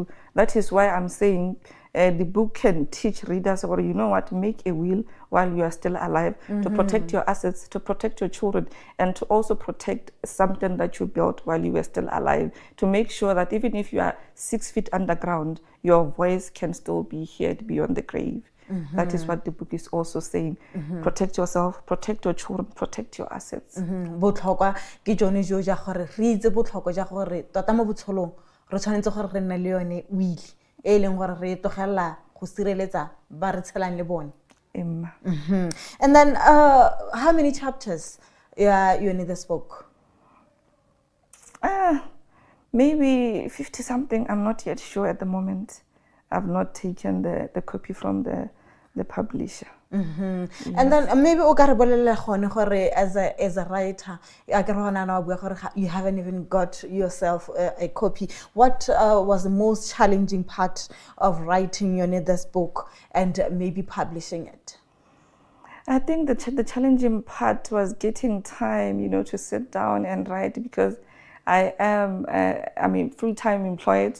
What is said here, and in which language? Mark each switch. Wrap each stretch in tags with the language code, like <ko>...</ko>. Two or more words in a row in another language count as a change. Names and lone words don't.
<en>That is why I'm saying the book can teach readers, or make a will while you are still alive, to protect your assets, to protect your children, and to also protect something that you built while you were still alive, to make sure that even if you are 6 feet underground, your voice can still be heard beyond the grave. That is what the book is also saying. Protect yourself, protect your children, protect your assets.</en> <tn>Botlhokwa ke jone jo ja gore re itse botlhokwa ja gore tota mo botsholong re tshwanetse gore re nne le yone will e leng gore re tlogela go sireletsa ba re tshelang le bone. Emma.</tn> <en>And then how many chapters you in this book? Maybe 50 something. I'm not yet sure at the moment. I've not taken the copy from the publisher. Yes. And then maybe</en> <tn>o ka re bolella gone gore</tn> <en>as a writer you haven't even got yourself a copy. What was the most challenging part of writing this book and maybe publishing it? I think the challenging part was getting time, to sit down and write, because I am, full-time employed.</en>